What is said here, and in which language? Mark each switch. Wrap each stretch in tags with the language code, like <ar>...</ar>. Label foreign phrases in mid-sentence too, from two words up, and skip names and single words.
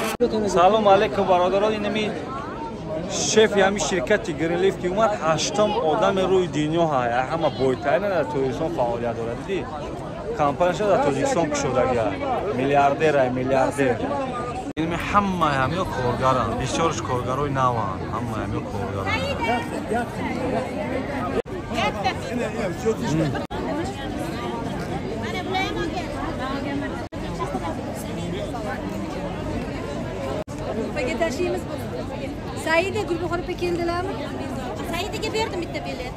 <tg>Салом алейкум бародарон, инами шеф ями ширкати Greenleaf ки умад 8-м одами рӯи дунё ҳая, ҳама бойтарина дар Тоҷикистон фаъолият дорад. Дидӣ? Компанияша дар Тоҷикистон кушодагия. Миллиардер. Инами ҳама ҳамё коргаранд, бисёрш коргарои наванд, ҳама ҳамё коргаранд.</tg> <tr>Taşıyımız bu. Saide Gülbahar Pekin'deler mi? Saide'ye verdim bitti bilet.</tr>